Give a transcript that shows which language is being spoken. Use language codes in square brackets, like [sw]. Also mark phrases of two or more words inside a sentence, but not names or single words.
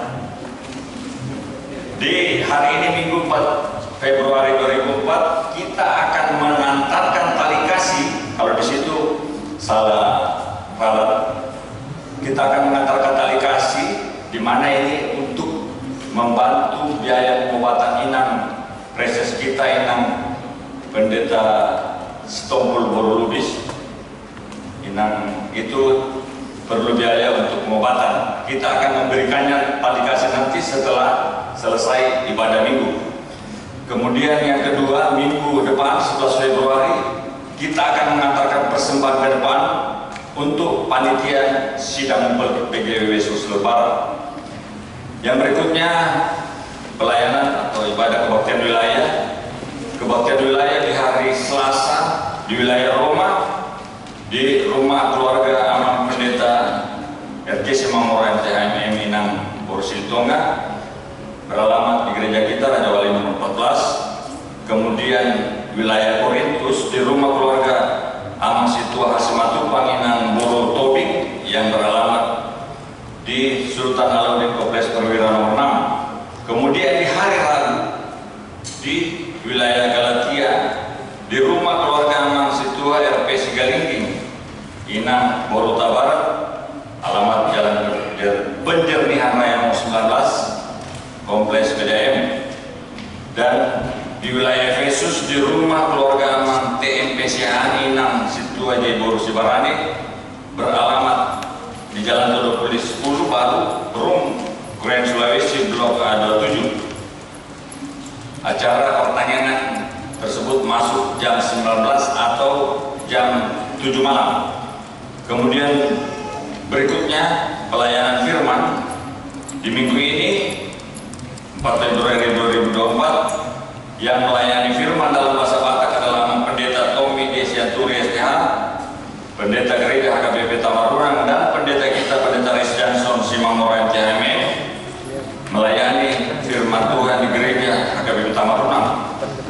[id] Di hari ini Minggu 4 Februari 2004, kita akan mengantarkan tali kasih. Kalau di situ salah ralat, kita akan mengantarkan tali kasih, di mana ini untuk membantu biaya pengobatan inang preses kita, inang Pendeta Stompul Boru Lubis. Inang itu perlu biaya untuk pengobatan. Kita akan memberikannya tali kasih nanti setelah selesai ibadah minggu. Kemudian yang kedua, minggu depan 11 Februari kita akan mengantarkan persembahan ke depan untuk panitia sidang PGW Yesus Lebaran. Yang berikutnya pelayanan atau ibadah kebaktian wilayah. Kebaktian wilayah di hari Selasa di wilayah Roma, di rumah keluarga Amang Pendeta RG Simamora MTHMM Inang Borsiltonga, beralamat di gereja kita Raja Wali nomor 14. Kemudian wilayah Korintus di rumah keluarga Amang Situa Hasimatu Panginang Boro Tobing, yang beralamat di Sultan Alauddin Kompleks Perwira nomor 6. Kemudian di hari Rabu di wilayah Galatia di rumah keluarga Amang Situa RP Sigalingging Inang Boruta Barat, alamat Jalan Penjernihan Raya nomor 19 Kompleks PDM. Dan di wilayah Efesus di rumah keluarga Amang TMP Siahan Inang Situa Jebor Sibarane, beralamat di Jalan Todopuli 10 Baru Rum Grand Sulawesi Blok A27. Acara pertanyaan tersebut masuk jam 19 atau jam 7 malam. Kemudian berikutnya pelayanan firman di minggu ini 4 Februari 2024, yang melayani firman dalam bahasa Batak adalah Pendeta Tommy Desianturi STH, Pendeta Gereja HKBP Tamarurang, dan Pendeta kita Pendeta Riz Johnson Simamora MTHMM, melayani firman Tuhan di gereja HKBP Tamarurang.